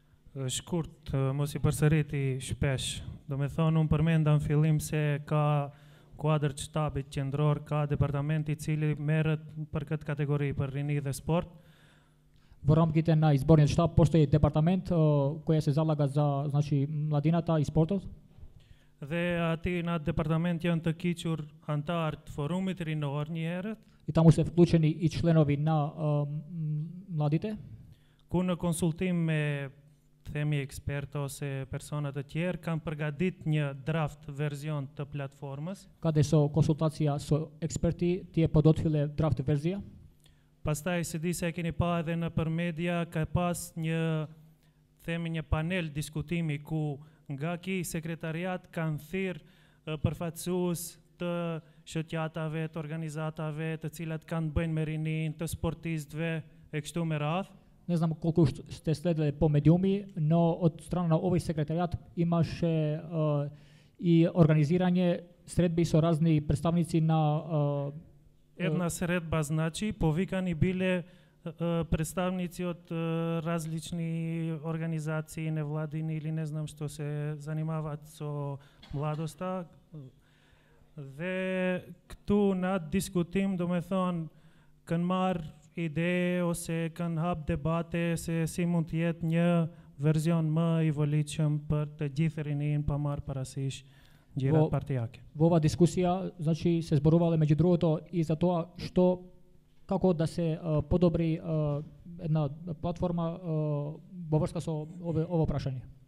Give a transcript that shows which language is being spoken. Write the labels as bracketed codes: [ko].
[sq] Shkurt, mos i përsëriti shpesh. Do me thonë, unë përmenda në fillim se ka kuadër të shtabit qendror, ka departamenti cili merret për këtë kategori, për rini dhe sport. [mk] В рамките на изборниот штаб постои департамент кој се залага за, значи, младината и спортот. [sq] Dhe ati në atë departament janë të kiqur antarë të forumit rinor një herët. [mk] И таму се вклучени и членови на младите. [sq] Ku në konsultim me themi ekspert ose persona të tjerë kanë përgatit një draft verzion të platformës. [mk] Каде со консултација со експерти тие подготвиле драфт верзија. [sq] Pastaj se di se e keni pa edhe në për media ka pas një themi një panel diskutimi ku nga ki sekretariat kanë thirrë përfaqësues të shoqatave, të organizatave, të cilat kanë bëjnë me rinin, të sportistëve e kështu me radhë. [mk] Не знам колку сте следили по медиуми, но од страна на овој секретаријат имаше и организирање средби со разни представници на една средба, значи, повикани биле представници од различни организации, невладини или не знам што се занимаваат со младоста. [sq] Dhe këtu na diskutim, do me thonë, kanë marrë ide ose kanë hap debate se si mund të jetë një verzion më i volitshëm për të gjithë rinin pa marrë parasysh gjërat partijake. [mk] Во ова дискусија, значи, се зборувале меѓу другото и за тоа што како да се подобри една платформа во врска со ово прашање.